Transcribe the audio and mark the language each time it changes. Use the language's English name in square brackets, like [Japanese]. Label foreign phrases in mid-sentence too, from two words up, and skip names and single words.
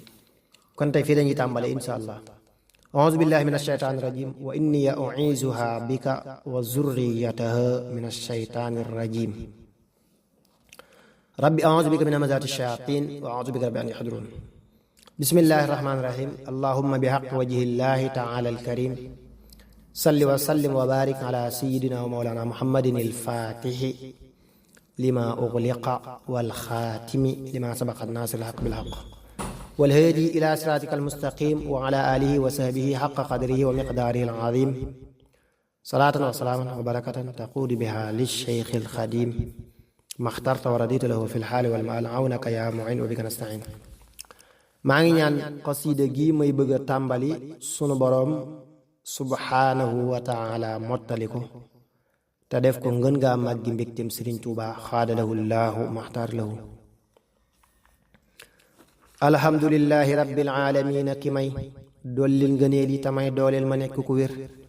[Wolof] kon tey fii dañuy tàmbale [Arabic] إن شاء الله. أعوذ بالله من الشيطان الرجيم وإني أعيذها بك وذريتها من الشيطان الرجيم. رب أعوذ بك من همزات الشياطين وأعوذ بك رب أن يحضرون. بسم الله الرحمن الرحيم اللهم بحق وجه الله تعالى الكريم صل وسلم وبارك على سيدنا ومولانا محمد الفاتح لما أغلق والخاتم لما سبق ناصر الحق بالحق والهادي إلى صراطك المستقيم وعلى آله وصحبه حق قدره ومقداره العظيم صلاة وسلاما وبركة تعود بها للشيخ الخديم ما اخترت ورديت له في الحال والمآل عونك يا معين وبك نستعين. [Wolof] maa ngi ñaan xasida gi may bëgg a tàmbali sunu boroom [Arabic] سبحانه وتعالى [Wolof] mottali ko te def ko ngën ngaa màggi mbégtem Sëriñ Tuubaa xaadalahu llaahu maxtaar lahu. [Arabic] الحمد لله رب العالمين [Wolof] ki may dollil ngëneel yi tamay dooleel ma nekk ku wér.